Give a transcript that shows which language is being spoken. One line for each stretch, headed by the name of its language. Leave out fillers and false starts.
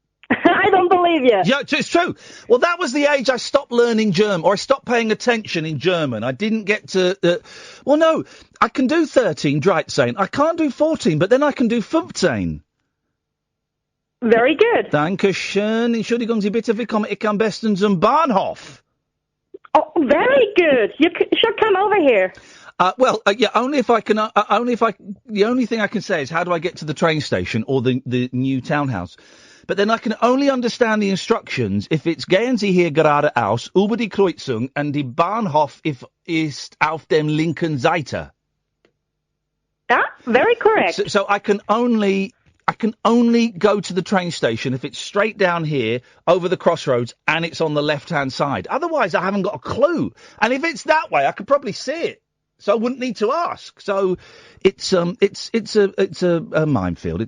English: I don't believe you. Yeah, it's true. Well, that was the age I stopped learning German, or I stopped paying attention in German. I didn't get to... well, no, I can do 13, 13. I can't do 14, but then I can do 15. Very good.
German: Dankeschön. Entschuldigung Sie bitte, wie komme ich am besten zum Bahnhof?
English: Oh, very good. You should come over here. Yeah, only if I can, the only thing I can say is how do I get to the train station or the new townhouse? But then I can only understand the instructions if it's
German: gehen Sie hier geradeaus, über die Kreuzung, and die Bahnhof ist auf dem linken Seite.
English: Ah, very correct. So I can only go to the train station if it's straight down here, over the crossroads, and it's on the left-hand side. Otherwise, I haven't got a clue. And if it's that way, I could probably see it. So I wouldn't need to ask. So it's a minefield.